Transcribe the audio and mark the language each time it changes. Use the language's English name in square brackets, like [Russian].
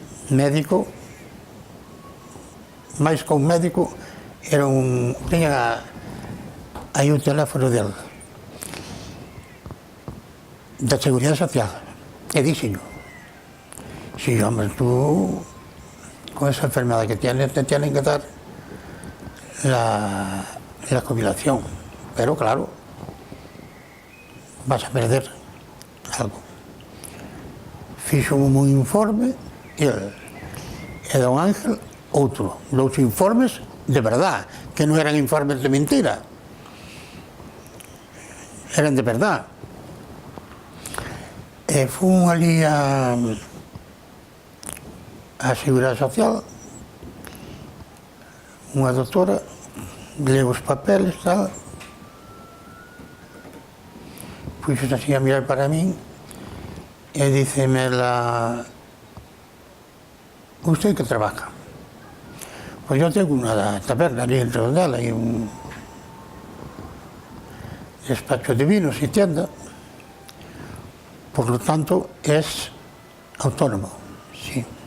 [Galician] Médico, máis que un médico, era tiña aí o teléfono del da Seguridade Social. E dixenlo, [Spanish] si, hombre, tú con esa enfermedad que tienes, te tienen que dar la jubilación, pero claro, vas a perder algo. [Galician] Fixo un informe e don Ángel outro, [Spanish] los informes de verdad, [Galician] que non eran informes de mentira, eran de verdad. E fun ali a a Seguridade Social, unha doutora, leo os papeles, tal, puxos así a mirar para min, e díceme ela, [Spanish] usted que trabaja? Pois yo tengo [Galician] unha taberna ali dentro dela, [Spanish] e un despacho de vinos y tienda, por lo tanto es autónomo, sí.